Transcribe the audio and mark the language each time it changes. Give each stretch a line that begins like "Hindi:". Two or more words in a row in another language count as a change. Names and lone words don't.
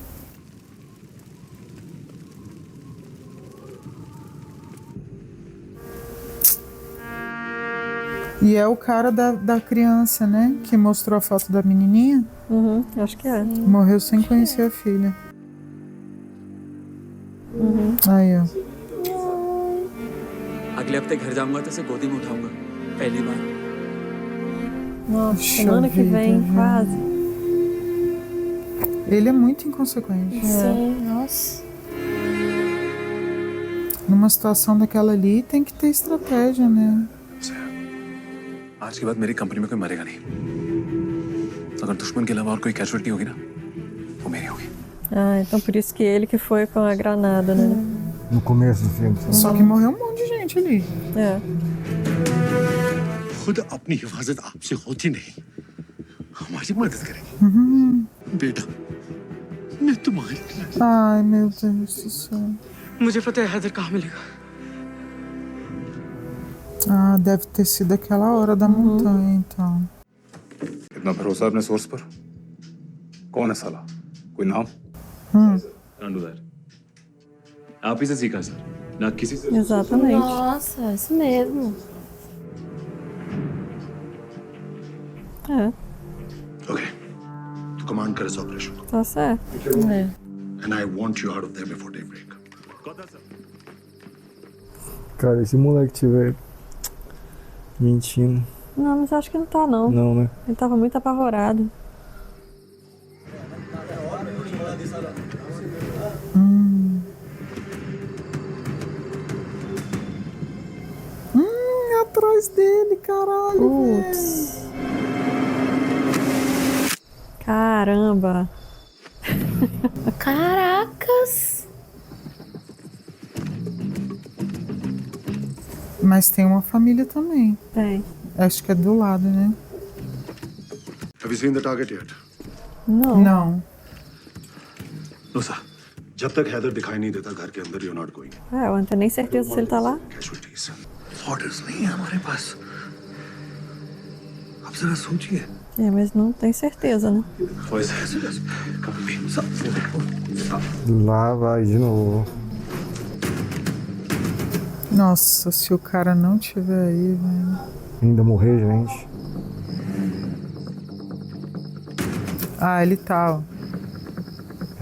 Portuguese: E é o cara da criança, né? Que mostrou a foto da menininha. Uhum, acho que é. Morreu sem conhecer a filha. Uhum. Aí, ó.
Hindi: अगले हफ्ते घर जाऊंगा तो इसे गोदी में उठाऊंगा पहली बार।
Portuguese: Nossa, Puxa semana que vida, vem, velho. quase. Ele é muito inconsequente. Sim, nossa. Numa situação daquela ali, tem que ter estratégia, né?
Hindi: आज के बाद मेरी कंपनी में कोई मरेगा नहीं। अगर दुश्मन के अलावा और कोई कैजुअलिटी होगी ना, वो मेरी होगी।
Portuguese: Ah, então por isso que ele que foi com a granada, né? No começo do filme. Só que morreu um monte de gente ali. É.
Hindi: खुद अपनी हिफाजत आपसे होती नहीं, हमारी मदद करेंगे। बेटा, मैं तुम्हारी।
Portuguese: Ai, meu Deus do céu.
Hindi: मुझे पता है हैदर कहाँ मिलेगा।
Portuguese: Deve ter sido aquela hora da montanha, então.
Hindi: इतना भरोसा अपने सोर्स पर? कौन है साला? कोई नाम?
English: Can't do that.
Hindi: आप ही से सीखा सर, ना किसी से।
Portuguese: Exatamente. Nossa, isso mesmo. É,
Hindi: ओके, तो कमांड कर इस ऑपरेशन को।
Portuguese: tá certo. É.
English: And I want you out of there before daybreak.
Portuguese: Cara, esse moleque tiver mentindo. Não, mas acho que não tá, não. Não, né? Ele tava muito apavorado. Atrás dele, caralho. Putz. Caramba. Caracas. Mas tem uma família também. Tem. Acho que é do lado, né?
English: Have you seen the target yet?
Portuguese: Não. Não.
Hindi: नुसा, जब तक हैदर दिखाई नहीं देता घर के अंदर,
English: you're not going.
Portuguese: É, eu não tenho nem certeza se ele tá lá.
English: Casualties. Orders
Hindi: नहीं है हमारे पास. आप जरा सोचिए.
Portuguese: É, mas não tenho certeza, né? Lá vai de novo. Nossa, se o cara não tiver aí, velho. Ainda morrer, gente. Ele tá, ó.